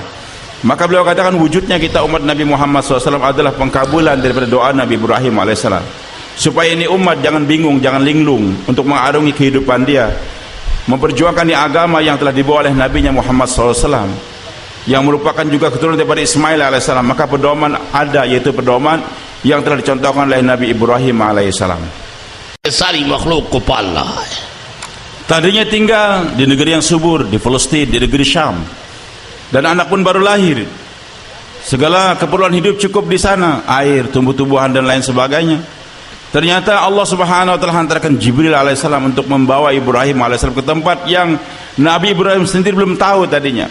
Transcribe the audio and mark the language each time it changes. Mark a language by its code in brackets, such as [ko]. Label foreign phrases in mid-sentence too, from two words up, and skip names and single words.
[id] Maka beliau katakan wujudnya kita umat Nabi Muhammad SAW adalah pengkabulan daripada doa Nabi Ibrahim alaihissalam, supaya ini umat jangan bingung, jangan linglung untuk mengarungi kehidupan dia, memperjuangkan di agama yang telah dibawa oleh Nabinya Muhammad SAW, yang merupakan juga keturunan daripada Ismail alaihissalam. Maka pedoman ada, yaitu pedoman yang telah dicontohkan oleh Nabi Ibrahim alaihissalam. [ur] ساری مخلوق کو پالنا ہے. [id] Tadinya tinggal di negeri yang subur, di Palestina, di negeri Syam, dan anak pun baru lahir. Segala keperluan hidup cukup di sana, air, tumbuh-tumbuhan dan lain sebagainya. Ternyata Allah [ar] سبحانه وتعالى [id] hantarkan Jibril alaihissalam untuk membawa Ibrahim alaihissalam ke tempat yang Nabi Ibrahim sendiri belum tahu tadinya.